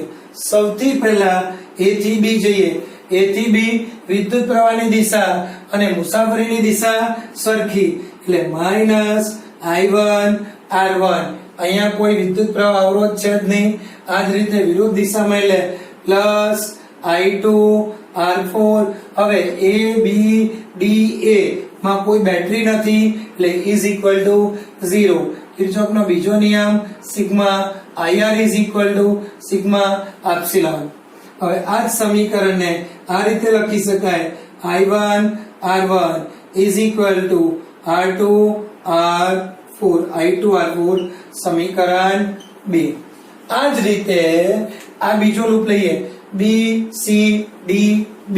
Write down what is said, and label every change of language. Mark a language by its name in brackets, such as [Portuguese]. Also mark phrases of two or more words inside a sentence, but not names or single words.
[Gujarati] સૌથી પહેલા A થી B જઈએ. A થી B વિદ્યુત પ્રવાહની દિશા અને મુસાફરીની દિશા સરખી એટલે -I1 R1. અહીંયા કોઈ વિદ્યુત પ્રવાહ અવરોધ છે જ નહીં. આ જ રીતે વિરુદ્ધ દિશામાં એટલે +I2 R4. હવે A B D A માં કોઈ બેટરી નથી એટલે [English] is equal to 0. [Gujarati] કિર્ચોફનો બીજો નિયમ સિગ્મા IR [English] is equal to [Gujarati] સિગ્મા એપ્સિલોન. હવે આ જ સમીકરણને આ રીતે લખી શકાય I1 R1 [English] is equal to [Gujarati] R2 R4 I2 R4 સમીકરણ 2. આ જ રીતે આ બીજો લૂપ લઈએ B C D B.